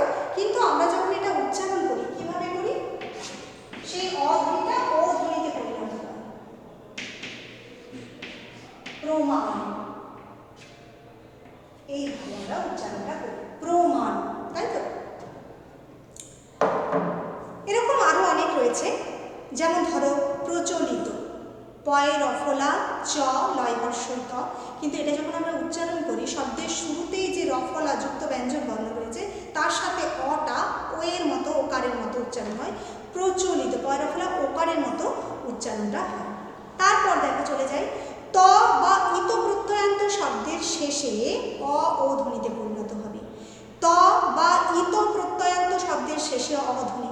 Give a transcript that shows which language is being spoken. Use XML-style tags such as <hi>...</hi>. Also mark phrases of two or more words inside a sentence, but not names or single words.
<bn>কিন্তু আমরা যখন এটা উচ্চারণ করি কিভাবে করি, সেই অ ধ্বনিটা ও ধ্বনিতে পরিণত হয়, প্রমাণ। এইভাবে আমরা উচ্চারণটা করি, প্রমাণ, তাই তো? এরকম আরো অনেক রয়েছে, যেমন ধরো প্রচলিত, পয়ে রফলা চ লয় বর্ষই ত, কিন্তু এটা যখন আমরা উচ্চারণ করি শব্দের শুরুতেই যে রফলা যুক্ত ব্যঞ্জন বর্ণ রয়েছে তার সাথে অটা ও এর মতো ওকারের মতো উচ্চারণ হয়, প্রচলিত, পয়ে রফলা ওকারের মতো উচ্চারণটা হয়। তারপর দেখা চলে যায় ত বা ইত প্রত্যয়ান্ত শব্দের শেষে অ ও ধ্বনিতে পরিণত হবে, ত বা ইত প্রত্যয়ান্ত শব্দের শেষে অ ধ্বনি।</bn>